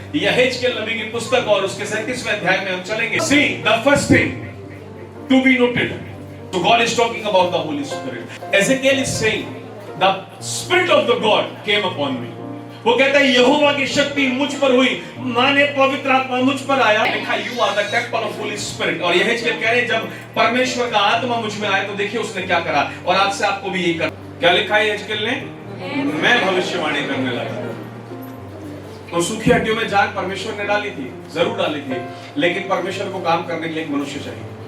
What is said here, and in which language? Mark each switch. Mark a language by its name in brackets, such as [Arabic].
[Hindi] यहेजकेल नबी की पुस्तक और उसके 37वें अध्याय में हम चलेंगे. [English] See, the first thing to be noted. So God is talking about the Holy Spirit. Ezekiel is saying, the Spirit of the God came upon me. [Hindi] वो कहता है यहोवा की शक्ति मुझ पर हुई, माने पवित्र आत्मा मुझ पर आया. लिखा [English] You are the temple of holy spirit. [Hindi] और यहेजकेल कह रहे हैं जब परमेश्वर का आत्मा मुझ में आया तो देखिए उसने क्या करा, और आज से आपको भी यही करना. क्या लिखा है यहेजकेल ने? मैं भविष्यवाणी करने लगा. तो सूखी हड्डियों में जान परमेश्वर ने डाली थी, जरूर डाली थी, लेकिन परमेश्वर को काम करने के लिए एक मनुष्य चाहिए.